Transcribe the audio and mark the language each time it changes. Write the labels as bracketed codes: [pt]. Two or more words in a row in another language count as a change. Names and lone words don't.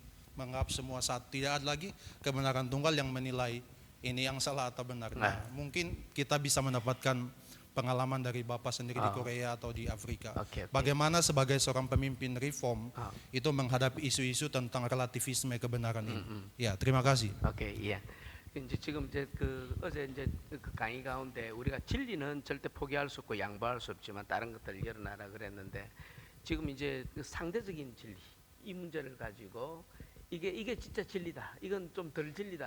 [id] Menganggap semua satu, tidak ada lagi kebenaran tunggal yang menilai ini yang salah atau benar. Nah, mungkin kita bisa mendapatkan pengalaman dari Bapak sendiri di Korea atau di Afrika. Okay. Bagaimana sebagai seorang pemimpin reform itu menghadapi isu-isu tentang relativisme kebenaran ini. Ya, terima kasih. [ko] 오케이, 예. 이제 지금 이제 어제 이제 그 강의 가운데 우리가 진리는 절대 포기할 수 없고 양보할 수 없지만 다른 것들을 열어놔라 그랬는데 지금 이제 그 상대적인 진리 이 문제를 가지고 이게 진짜 진리다. 이건 좀 덜 진리다.